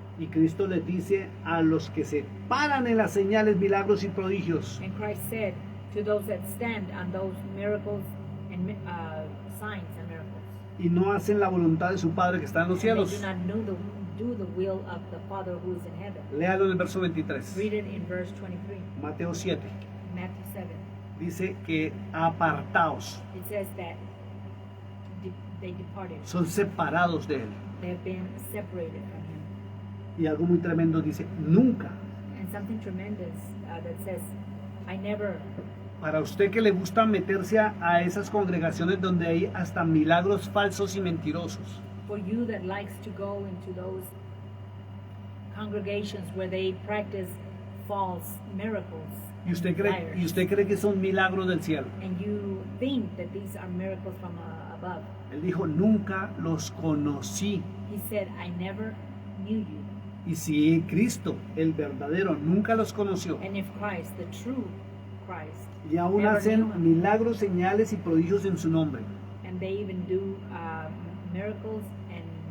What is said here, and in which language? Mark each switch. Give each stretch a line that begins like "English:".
Spanish: Y Cristo les dice a los que se paran en las señales, milagros y prodigios,
English: And Christ said to those that stand on those miracles and signs and miracles,
Spanish: y no hacen la voluntad de su Padre que está en los
English: and they
Spanish: cielos.
English: do not do the will of the Father who is in heaven.
Spanish: Léalo en el verso 23.
English: Read it in verse 23,
Spanish: Mateo 7.
English: Matthew 7.
Spanish: Dice que apartados,
English: It says that they departed.
Spanish: son separados de Él.
English: They have been separated from him.
Spanish: Y algo muy tremendo dice, nunca.
English: And something tremendous that says, I never.
Spanish: Para usted que le gusta meterse a esas congregaciones donde hay hasta milagros falsos y mentirosos,
English: For you that likes to go into those congregations where they practice false miracles,
Spanish: y usted
English: liars,
Spanish: cree que son milagros del cielo.
English: and you think that these are miracles from above.
Spanish: Él dijo, nunca los conocí.
English: He said, I never knew you.
Spanish: Y si Cristo, el verdadero, nunca los conoció,
English: And if Christ, the true Christ,
Spanish: y aún
English: never
Spanish: hacen
English: knew him,
Spanish: milagros, señales y prodigios en su nombre,
English: and they even do miracles and